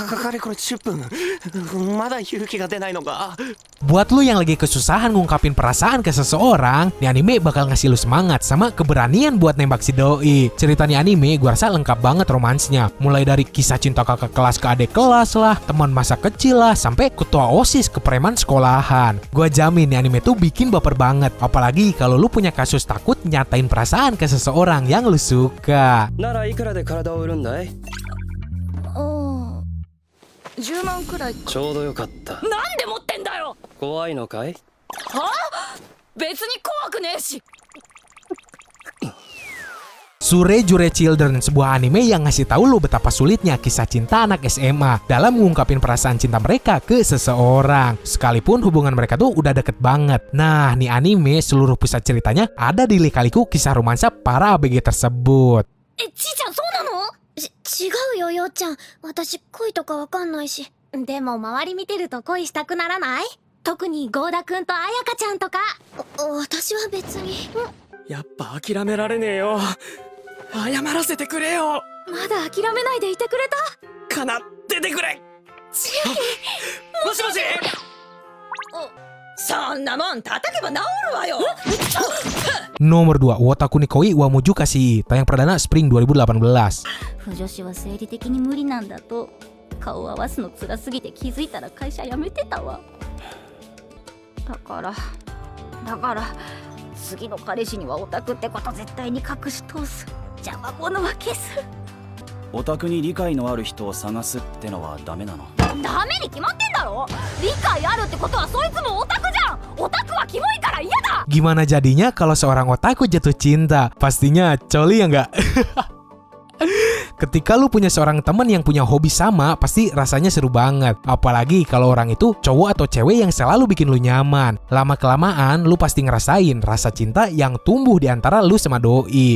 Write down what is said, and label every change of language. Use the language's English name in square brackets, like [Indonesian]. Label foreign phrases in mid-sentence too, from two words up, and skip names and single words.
[Japanese] かれこれ10分まだ勇気が出ないのか。 [Indonesian] Buat lu yang lagi kesusahan ngungkapin perasaan ke seseorang, nih anime bakal ngasih lu semangat sama keberanian buat nembak si doi. Cerita nih anime gua rasa lengkap banget romansnya. Mulai dari kisah cinta kakak kelas ke adik kelas lah, teman masa kecil lah, sampai ketua OSIS ke preman sekolahan. Gua jamin nih anime tuh bikin baper banget. Apalagi kalau lu punya kasus takut nyatain perasaan ke seseorang yang lu suka. [Japanese] ならいくらで体を売るんだい？ 10万くらい。ちょうどよかった。なんで持ってんだよ。怖いのかい？はあ、別に怖くねえし。 [Indonesian] Sure Jure Children, sebuah anime yang ngasih tahu lu betapa sulitnya kisah cinta anak SMA dalam mengungkapin perasaan cinta mereka ke seseorang, sekalipun hubungan mereka tuh udah deket banget. Nah, nih anime seluruh pusat ceritanya ada di lika-liku kisah romansa para ABG tersebut. [Japanese] ちーちゃんそうなの？違うよようちゃん、私恋とかわかんないし。でも周り見てると恋したくならない？特にゴーダくんとあやかちゃんとか。私は別に。やっぱ諦められねえよ。謝らせてくれよ。まだ諦めないでいてくれた。かなっててくれ。もしもし。そんなもん叩けば治るわよ。 [Indonesian] Nomor 2, Wotaku ni Koi wa Muju Kashi, tayang perdana Spring 2018. [Japanese] 不女子は生理的に無理なんだと。顔を合わすの辛すぎて気づいたら会社辞めてたわ。だから次の彼氏にはオタクってこと絶対に隠し通す。邪魔者は消す。オタクに理解のある人を探すってのはダメなの？ダメに決まってんだろ。理解あるってことはそいつもオタクじゃん。オタクはキモいから嫌だ。 [Indonesian] Gimana jadinya kalau seorang otaku jatuh cinta? Pastinya coli ya nggak? Ketika lu punya seorang teman yang punya hobi sama, pasti rasanya seru banget. Apalagi kalau orang itu cowok atau cewek yang selalu bikin lu nyaman. Lama-kelamaan, lu pasti ngerasain rasa cinta yang tumbuh di antara lu sama doi.